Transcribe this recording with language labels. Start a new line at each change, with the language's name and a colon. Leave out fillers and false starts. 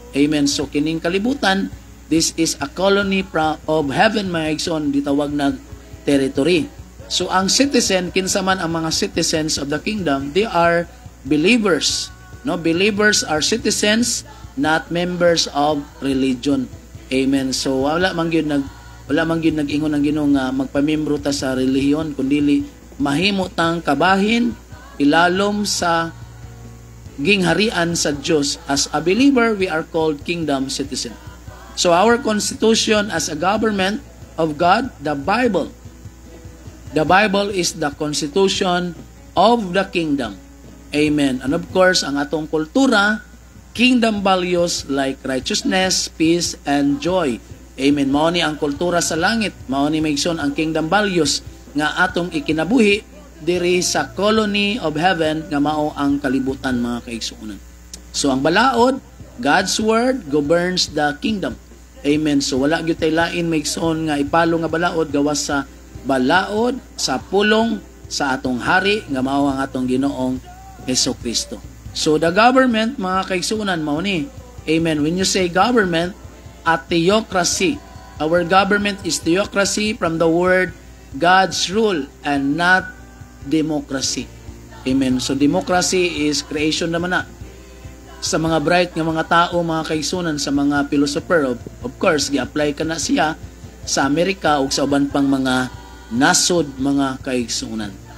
Cebuano: Amen. So kining kalibutan,
English: this is a colony of heaven,
Cebuano: mga igsoon, ditawag na territory.
English: So ang citizen,
Cebuano: kinsa man ang mga
English: citizens of the kingdom, they are believers. No, believers are citizens, not members of religion. Amen.
Cebuano: So wala man gyud nag-ingon ang Ginoo nga magpamembro ta sa relihiyon, kundi mahimo tang kabahin ilalom sa gingharian sa Dios.
English: As a believer, we are called kingdom citizen. So our constitution as a government of God, the Bible is the constitution of the kingdom. Amen. And of course,
Cebuano: ang atong kultura,
English: kingdom values like righteousness, peace, and joy. Amen.
Cebuano: Mao ni ang kultura sa langit. Mao ni maigsoon ang kingdom values nga atong ikinabuhi diri sa
English: colony of heaven
Cebuano: nga mao ang kalibutan, mga kaigsuonan.
English: So
Cebuano: ang balaod,
English: God's word governs the kingdom. Amen.
Cebuano: So wala gyud tay lain maigsoon nga ipalo nga balaod gawas sa balaod sa pulong sa atong hari nga mao ang atong Ginoong Hesukristo.
English: So the government,
Cebuano: mga kaigsuonan, mao ni. Amen.
English: When you say government, a theocracy. Our government is theocracy from the word God's rule and not democracy. Amen.
Cebuano: So
English: democracy is creation
Cebuano: naman na sa mga bright nga mga tao, mga kaigsuonan, sa mga philosopher. Of course, gi-apply ka na siya sa Amerika o sa uban pang mga nasod, mga kaigsuonan.